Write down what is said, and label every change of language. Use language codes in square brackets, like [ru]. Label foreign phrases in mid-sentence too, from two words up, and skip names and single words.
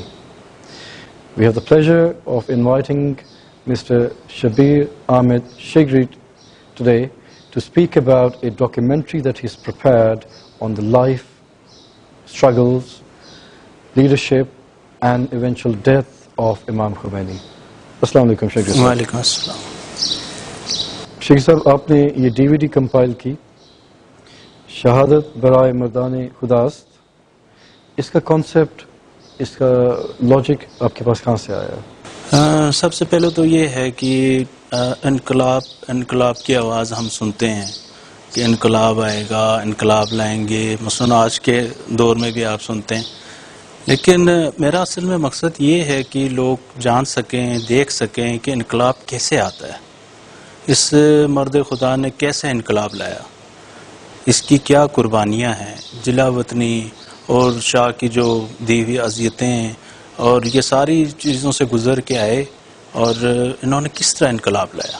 [en] We have the pleasure of inviting Mr. Shabir Ahmed Shigri today to speak about a documentary that he's prepared on the life, struggles, leadership and eventual death of Imam Khomeini. [ar] السلام عليكم Shigri sahab. وعلیکم السلام. [ur] شیخ صاحب آپ نے یہ DVD کمپائل کی شہادت برائے مردان خداست، اس کا کانسیپٹ، اس کا لاجک آپ کے پاس کہاں سے آیا؟ سب سے پہلے تو یہ ہے کہ انقلاب کی آواز ہم سنتے ہیں کہ انقلاب آئے گا، انقلاب لائیں گے، مثلا آج کے دور میں بھی آپ سنتے ہیں، لیکن میرا اصل میں مقصد یہ ہے کہ لوگ جان سکیں، دیکھ سکیں کہ انقلاب کیسے آتا ہے، اس مرد خدا نے کیسے انقلاب لایا، اس کی کیا قربانیاں ہیں، جلا وطنی اور شاہ کی جو دی ہوئی اذیتیں اور یہ ساری چیزوں سے گزر کے آئے اور انہوں نے کس طرح انقلاب لایا.